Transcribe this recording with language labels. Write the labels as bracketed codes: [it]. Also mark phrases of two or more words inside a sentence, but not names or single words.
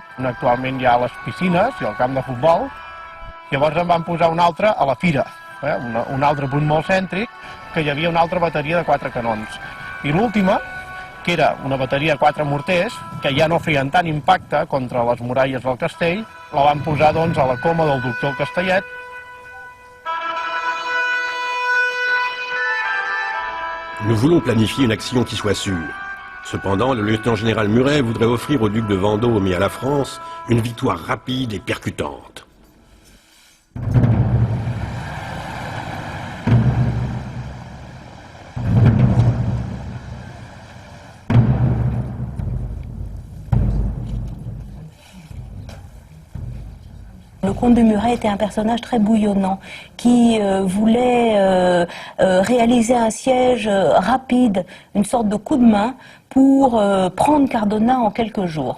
[ca] Actualment hi ha les piscines i el camp de futbol. Llavors en van posar una altra a la fira, un altre punt molt cèntric, que hi havia una altra bateria de 4 canons. I l'última, que era una bateria de 4 morters, que ja no feien tant impacte contra les muralles del castell, la van posar doncs a la coma del doctor Castellet. [fr] Nous voulons planifier une action qui soit sûre. Cependant, le lieutenant-général Muret voudrait offrir au duc de Vendôme et à la France une victoire rapide et percutante. Le comte de Muret était un personnage très bouillonnant qui voulait réaliser un siège rapide, une sorte de coup de main pour prendre Cardona en quelques jours.